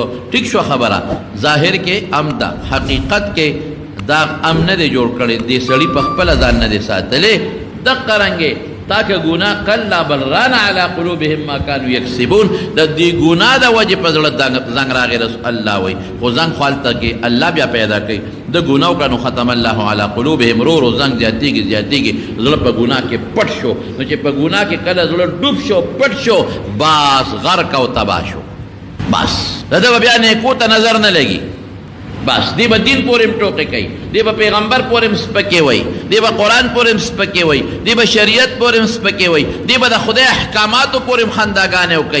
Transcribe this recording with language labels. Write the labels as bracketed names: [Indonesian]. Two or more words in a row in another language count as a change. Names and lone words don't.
[Pashto] ټیک شوه خبره، ظاهر کې ام داغ، حقیقت کې داغ ام نه دی جوړ کړی، دې سړي په خپله ځان نه دی ساتلی. دقه رنګې تا که ګناه [Arabic] کلا بل ران علی قلوبهم ما کانوا یکسبون، [Pashto] د دې ګناه د وجې په زړه زنګ راغی. رسول الله وایي خو زنګ خو هلته کې الله بیا پیدا کوي. د ګناه وکړه نو [Arabic] ختم الله علی قلوبهم، [Pashto] رو رو زنګ زیاتېږي زیاتېږي، زړه په ګناه کې پټ شو. نو چې په ګناه کې کله زړه ډوب شو پټ شو بس غرق او تباه شو. بس د ده به بیا نیکو ته نظر نه لګي. بس دی به دین پورې هم ټوکې کوي، دی به پیغمبر پورې هم سپکې وایي، دی به قرآن پورې هم سپکې وایي، دی به شریعت پورې هم سپکې وایي، دی به د خدای احکاماتو پورې هم خنداګانې وکوي.